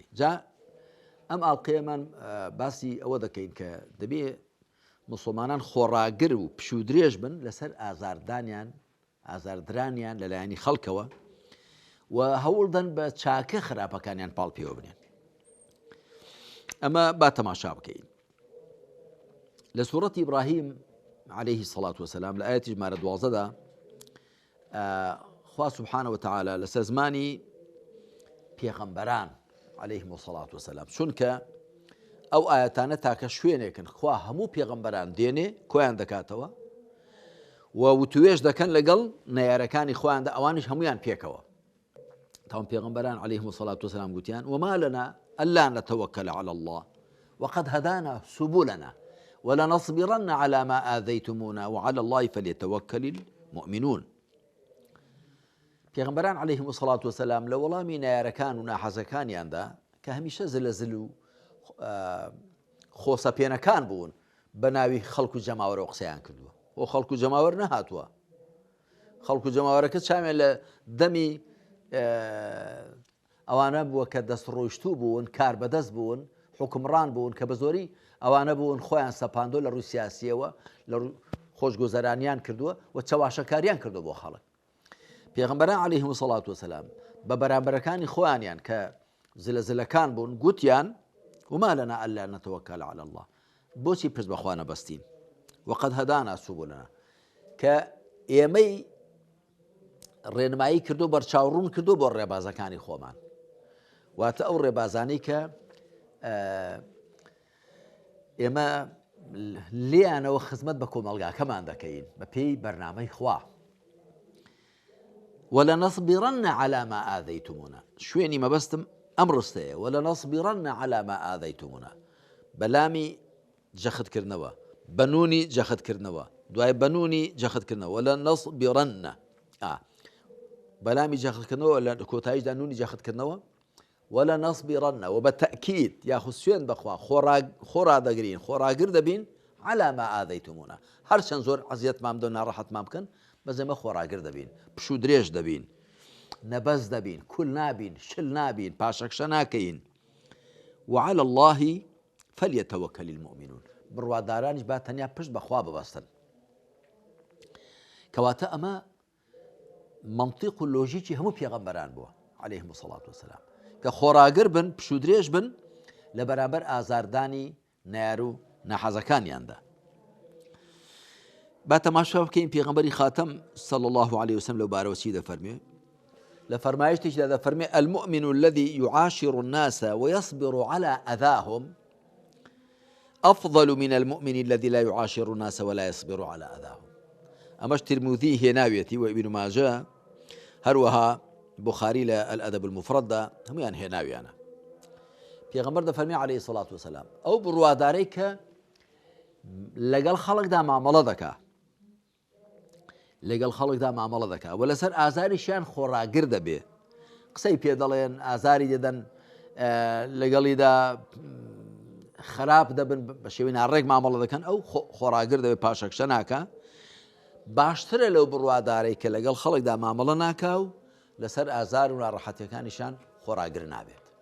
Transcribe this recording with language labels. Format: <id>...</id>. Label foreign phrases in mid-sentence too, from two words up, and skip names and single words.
<ckb>جا ئەم ئاڵقەیەمان باسی ئەوە دەکەین کە دەبێ مسلمانان خۆڕاگر و پشودرێژ بن لەسەر ئازاردرانیان لەلایەنی خەڵکەوە و هەوڵدەن بە چاکە خراپەکانیان پاڵپێوە بنێن. ئەمە با تەماشا بکەین. لە سوورەتی ئیبراهیم</ckb> <ar>عليه الصلاة والسلام</ar> <ckb>لە ئاەتی ژمارە 12دا خوا</ckb> <ar>سبحانه وتعالى</ar> <ckb>لەسەر زمانی پێغەمبەران</ckb> <ar>عليهم الصلاة والسلام،</ar> <ckb>چونکە ئەو ئاەتانە تاکە شوێنێکن خوا هەموو پێغەمبەران دێنێ کۆیان دەکاتەوە و وتوێژ دەکەن لەگەڵ نەیارەکانی خۆیاندا، ئەوانیش هەمویان پێکەوە. تاوان پێغەمبەران</ckb> <ar>عليهم الصلاة والسلام گوتیان وما لنا ألا نتوكل على الله وقد هدانا سبلنا ولنصبرن على ما آذيتمونا وعلى الله فليتوكل المؤمنون.</ar> <ckb>پێغەمبەران</ckb> <ar>عليهم الصلاة والسلام</ar> <ckb>لە وەڵامی نایارەکان و ناحەزەکانیاندا کە هەمیشە زلەزل و خۆسەپێنەکان بوون، بە ناوی خەڵک و جەماوەرەوە قسەیان کردووە. بۆ خەڵک و جەماوەر نەهاتووە. خەڵک و جەماوەرەکە چامیان لە دەمی ئەوانە بووە کە دەستڕۆیشتوو بوون، کار بەدەست بوون، حکمڕان بوون کە بە زۆری ئەوانە بوون خۆیان سەپاندۆ لە ڕووی سیاسیەوە، لە خۆشگوزەرانیان کردووە و چەواشەکاریان کردو بۆ خەڵک. پێغەمبەران</ckb> <ar>عليهم الصلاة والسلام</ar> <ckb>بە بەرامبەرەکانی خۆیانیان کە زلەزلەکان بوون گوتیان</ckb> <ar>وما لنا ألا نتوكل على الله،</ar> <ckb>بۆچی پشت بەخوا نەبەستین،</ckb> <ar>وقد هدانا سبلنا،</ar> <ckb>کە ئێمەی ڕێنمایی کردو بەرچاوڕوون کردو بۆ ڕێبازەکانی خۆمان، واتە ئەو ڕێبازانەی کە ئێمە لێیانەوە خزمەت بە کۆمەڵگاکەمان دەکەین بە پێی بەرنامەی خوا.</ckb> <ar>ولنصبرن على ما آذيتمونا،</ar> <ckb>شوێنی مەبەستم ئەم ڕستەیە،</ckb> <ar>ولنصبرن على ما آذيتمونا،</ar> <ckb>بەلامی جەختکردنەوە، بەنوونی جەختکردنەوە، دوای بەنوونی جەختکردنەوە، ولنصبرن، بەلامی جەختکردنەوە لە کۆتاییشدا نوونی جەختکردنەوە، ولنصبرن و بە تەئکید یاخود سوێن بەخوا خۆڕادەگرین، خۆڕاگر دەبین</ckb> <ar>على ما آذيتمونا،</ar> <ckb>هەرچەند زۆر عەزیەتمان بدەن و ناڕەحەتمان بکەن، بەس ئێمە خۆڕاگر دەبین، پشودرێژ دەبین، نەبەز دەبین، کول نابین، شل نابین، پاشەکشە ناکەین.</ckb> <ar>وعلى الله فليتوكل المؤمنون،</ar> <ckb>بڕوادارانیش با تەنیا پشت بەخوا ببەستن. کەواتە ئەمە منطیق و لۆژیکی هەموو پێغەمبەران بووە</ckb> <ar>عليهم الصلاة والسلام،</ar> <ckb>کە خۆڕاگر بن، پشودرێژ بن لە بەرامبەر ئازاردانی نایار و ناحەزەکانیاندا. با تەماشا بکەین پێغەمبەری خاتەم</ckb> <ar>صلى الله عليه وسلم</ar> <ckb>لەو بارەوە چی دەفەرمێ. لە فەرمایشتێکدا دەفەرمێ</ckb> <ar>المؤمن الذي يعاشر الناس ويصبر على أذاهم أفضل من المؤمن الذي لا يعاشر الناس ولا يصبر على أذاهم.</ar> <ckb>ئەمەش ترمذی هێناوێتی و ابن ماجه، هەروەها بخاری لە الأدب المفرددا هەمویان هێناویانە. پێغەمبەر دەفەرمێ</ckb> <ar>عليه الصلاة والسلام</ar> <ckb>ئەو بڕوادارەی کە لەگەڵ خەڵکدا مامەڵە دەکا، لەگەڵ خەڵکدا مامەڵە دەکا و لەسەر ئازاریشیان خۆڕاگر دەبێ، قسەی پێ دەڵێن، ئازاری دەدەن، لەگەڵیدا خراپ دەبن بە شێوەی ناڕێک مامەڵە دەکەن ئەو خۆراگر دەبێت پاشەکشە ناکە باشترە لەو بڕوادارەی کە لەگەڵ خەڵکدا مامەڵە ناکا و لەسەر ئازار و ناڕەحەتیەکانیشان خۆراگر نابێت.</ckb>